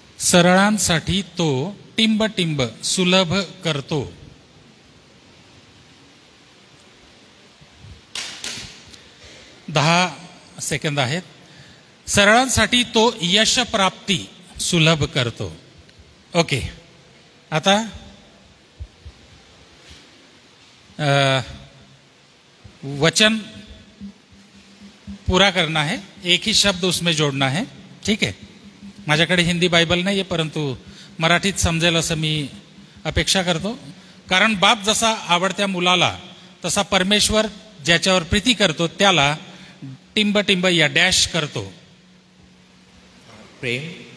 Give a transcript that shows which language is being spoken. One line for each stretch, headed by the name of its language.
Marathi: सरळांसाठी तो टिंबटिंब सुलभ करतो. दहा सेकंद आहेत. सरळांसाठी तो यश प्राप्ती सुलभ करतो.
Hindi: ओके, आता वचन पूरा करना है, एक ही शब्द उसमें जोड़ना है. ठीक है.
Marathi: माझ्याकडे हिंदी बायबल नाही आहे, परंतु मराठीत समजेल असं मी अपेक्षा करतो. कारण बाप जसा आवडत्या मुलाला तसा परमेश्वर ज्याच्यावर प्रीती करतो त्याला टिंबटिंब या डॅश करतो. प्रेम.